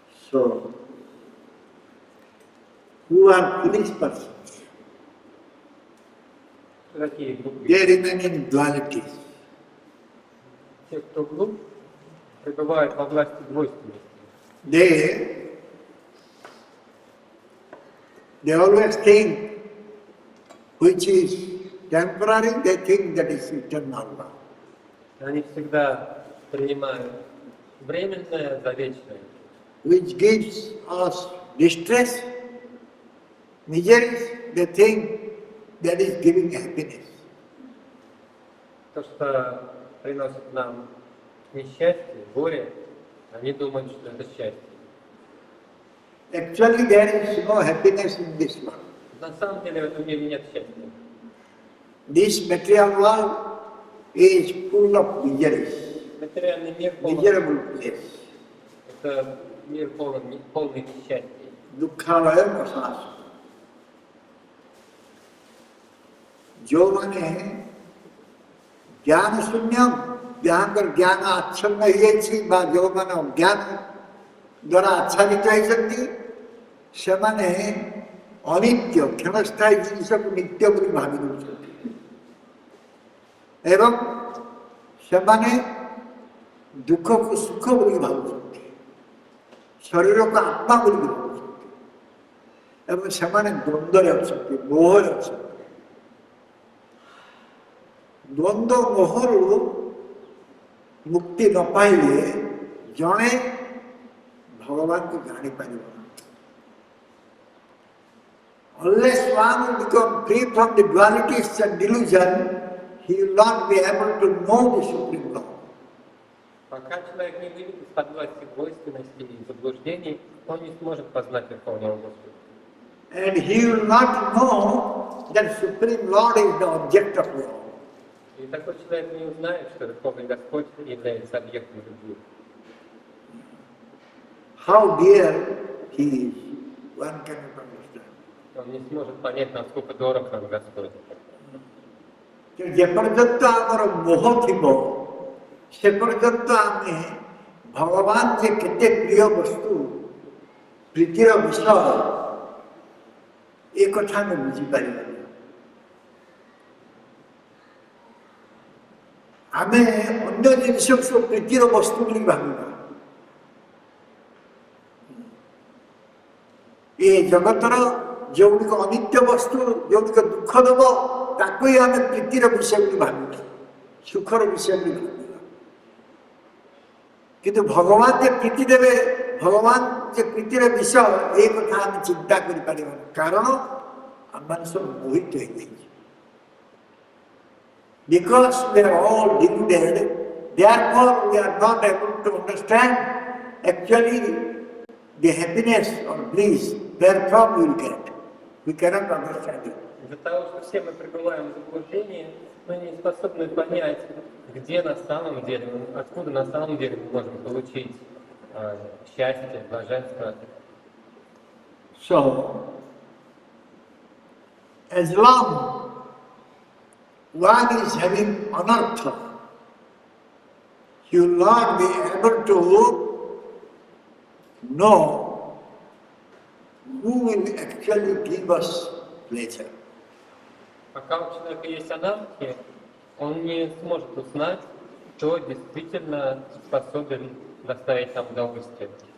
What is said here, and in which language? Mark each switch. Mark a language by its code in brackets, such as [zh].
[en] So, who are foolish persons? [ru] Какие глупые? [en] They remain in dualities. [ru] Те, кто глуп, пребывают во власти двойственности. [en] They always think which is temporary, they think that is eternal. [ru] Они всегда принимают временное за вечное. [en] Which gives us distress, miseries, they think that is giving happiness. [ru] То, что приносит нам несчастье, горе, они думают, что это счастье. [en] Actually, there is no happiness in this world. [ru] На самом деле в этом мире нет счастья. [en] This material world is full of miseries, [ru] Материальный мир [en] miserable place. [ru] это мир полный несчастья. [or] ଦୁଃଖାଳୟ ପ୍ରଶାସ। ଯେଉଁମାନେ ଜ୍ଞାନ ଶୂନ୍ୟ, ଯାହାଙ୍କର ଜ୍ଞାନ ଆଚ୍ଛନ୍ନ ହେଇଯାଇଛି ବା ଯେଉଁମାନେ ଅଜ୍ଞାନ ଦ୍ୱାରା ଆଚ୍ଛାଦିତ ହେଇଛନ୍ତି, ସେମାନେ ଅନିତ୍ୟ କ୍ଷଣସ୍ଥାୟୀ ଜିନିଷକୁ ନିତ୍ୟ ବୋଲି ଭାବି ଦେଉଛନ୍ତି ଏବଂ ସେମାନେ ଦୁଃଖକୁ ସୁଖ ବୋଲି ଭାବୁଛନ୍ତି, ଶରୀରକୁ ଆତ୍ମା ବୋଲି ଭାବୁଛନ୍ତି ଏବଂ ସେମାନେ ଦ୍ୱନ୍ଦ୍ୱରେ ଅଛନ୍ତି, ମୋହରେ ଅଛନ୍ତି। ଦ୍ୱନ୍ଦ୍ୱ ମୋହରୁ ମୁକ୍ତି ନ ପାଇଲେ ଜଣେ ଭଗବାନଙ୍କୁ ଜାଣିପାରିବ ନାହିଁ। [en] Unless one will become free from the dualities and delusion, he will not be able to know the Supreme Lord. [ru] Пока человек не выйдет из-под власти двойственности и заблуждений, он не сможет познать Верховного Господа. [en] And he will not know that Supreme Lord is the object of love. [ru] И такой человек не узнает, что Верховный Господь является объектом любви. [en] How dear he is, one cannot understand. [ru] Он не сможет понять, насколько дорог нам Господь. [or] ଯେପର୍ଯ୍ୟନ୍ତ ଆମର ମୋହ ଥିବ, ସେ ପର୍ଯ୍ୟନ୍ତ ଆମେ ଭଗବାନ ଯେ କେତେ ପ୍ରିୟ ବସ୍ତୁ, ପ୍ରୀତିର ବିଷୟ, ଏ କଥା ଆମେ ବୁଝିପାରିବାନି। ଆମେ ଅନ୍ୟ ଜିନିଷକୁ ସବୁ ପ୍ରୀତିର ବସ୍ତୁ ବୋଲି ଭାବିବା। ଏ ଜଗତର ଯେଉଁଗୁଡ଼ିକ ଅନିତ୍ୟ ବସ୍ତୁ, ଯେଉଁଗୁଡ଼ିକ ଦୁଃଖ ଦେବ, ତାକୁ ହିଁ ଆମେ ପ୍ରୀତିର ବିଷୟ ବୋଲି ଭାବିବା, ସୁଖର ବିଷୟ ବୋଲି ଭାବିବା। କିନ୍ତୁ ଭଗବାନ ଯେ ପ୍ରୀତି ଦେବେ, ଭଗବାନ ଯେ ପ୍ରୀତିର ବିଷୟ, ଏ କଥା ଆମେ ଚିନ୍ତା କରିପାରିବାନି, କାରଣ ଆମମାନେ ସବୁ ମୋହିତ ହେଇଯାଇଛି। [en] Because we are all deluded, therefore we are not able to understand actually the happiness or bliss wherefrom we will get. We cannot understand it. [ru] Из-за того, что все мы пребываем в заблуждении, мы не способны понять, где на самом деле, откуда на самом деле мы можем получить счастье, блаженство. [en] So, as long one is having anartha, he will not be able to know who will actually give us pleasure. [ru] Пока у человека есть анархия, он не сможет узнать, кто действительно способен доставить нам удовольствие.